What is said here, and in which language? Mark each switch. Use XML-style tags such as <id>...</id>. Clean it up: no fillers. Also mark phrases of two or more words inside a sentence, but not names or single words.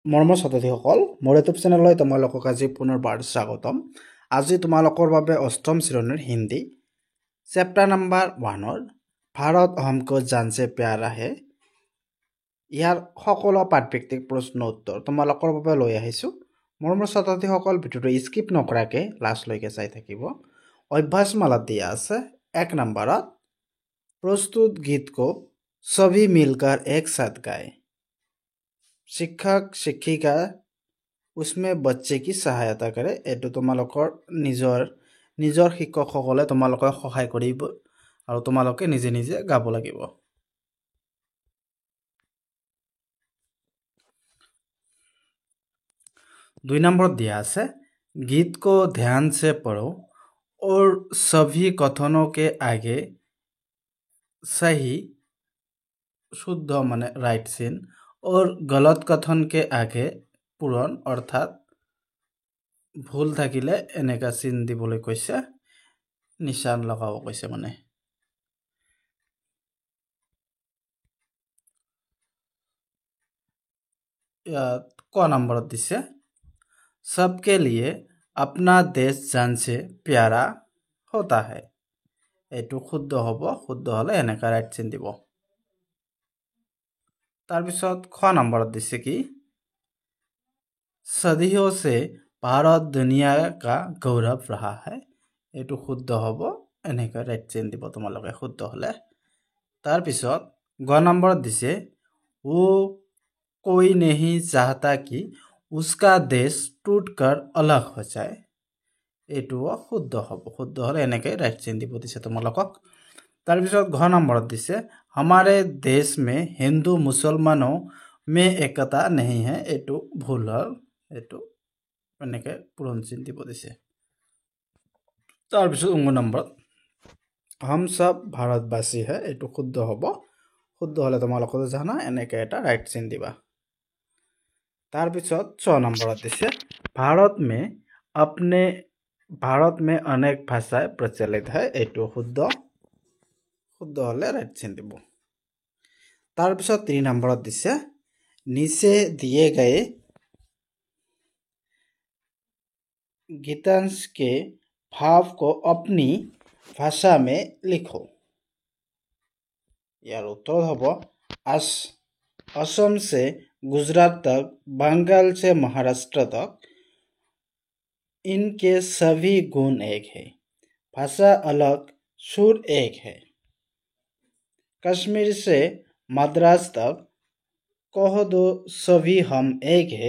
<as>মৰমৰ ছাত্ৰীসকল, মোৰ ইউটিউব চেনেললৈ তোমালোকক আজি পুনৰবাৰ স্বাগতম। আজি তোমালোকৰ বাবে অষ্টম শ্ৰেণীৰ হিন্দী চেপ্টাৰ নম্বৰ 1 ভাৰত हमको जान से प्यारा है ইয়াৰ সকলো পাঠভিত্তিক প্ৰশ্ন উত্তৰ তোমালোকৰ বাবে লৈ আহিছোঁ। মৰমৰ ছাত্ৰীসকল, ভিডিঅ'টো স্কিপ নকৰাকৈ লাষ্টলৈকে চাই থাকিব। অভ্যাসমালাত দিয়া আছে 1 নম্বৰত</as> <hi>प्रस्तुत गीत को सभी मिलकर एक साथ गाएं। शिक्षक शिक्षिका उसमें बच्चे की सहायता करे।</hi> <as>एटो তোমালোকৰ নিজৰ শিক্ষকসকলে তোমালোকক সহায় কৰিব আৰু তোমালোকে নিজে নিজে গাব লাগিব।</as> <hi>2 नंबर दिया আছে गीत को ध्यान से पढ़ो और सभी कथनों के आगे सही शुद्ध माने राइट सीन और गलत कथन के आगे पूरण अर्थात भूल</hi> <as>থাকিলে এনেকা চিন দিবলৈ কৈছে, নিশান লগাব কৈছে। মানে ক নম্বৰত দিছে</as> <hi>सबके लिए अपना देश जान से प्यारा होता है।</hi> <as>এইটো শুদ্ধ হ'ব, শুদ্ধ হলে এনেকা ৰাইট চিন দিব। তাৰপিছত খ নম্বৰত দিছে কি</as> <hi>सदियों से भारत दुनिया का गौरव रहा है।</hi> <as>এইটো শুদ্ধ হ'ব, এনেকা ৰাইট চিন দিব তোমালোকে শুদ্ধ হলে। তাৰপিছত গ নম্বৰত দিছে</as> <hi>वो कोई नहीं चाहता कि उसका देश टूटकर अलग हो जाए।</hi> <as>এইটো শুদ্ধ হ'ব, শুদ্ধ হলে এনেকৈ ৰাইট চিন দিব দিছে তোমালোকক। তাৰপিছত ঘ নম্বৰত দিছে</as> <hi>हमारे देश में हिंदू मुसलमानों में एकता नहीं है।</hi> <as>এইটো ভুল হ'ল, এইটো এনেকৈ পূৰণ চিন দিব দিছে। তাৰপিছত ঙ নম্বৰত</as> <hi>हम सब भारतवासी है।</hi> <as>এইটো শুদ্ধ হ'ব, শুদ্ধ হলে তোমালোকে জানা এনেকৈ এটা ৰাইট চিন দিবা। তাৰপিছত 6 নম্বৰত দিছে</as> <hi>भारत में अनेक भाषाएं प्रचलित है।</hi> <as>এইটো শুদ্ধ, শুদ্ধ হলে ৰাইট চিন দিব। তাৰপিছত 3 নম্বৰত দিছে</as> <hi>नीचे दिए गए गीतांश के भाव को अपनी भाषा में लिखो।</hi> <as>তাৰ উত্তৰ হ'ব</as> <hi>असम से गुजरात तक, बंगाल से महाराष्ट्र तक इनके सभी गुण एक है। भाषा अलग, सुर एक है। कश्मीर से मद्रास तक कह दो सभी हम एक है।</hi>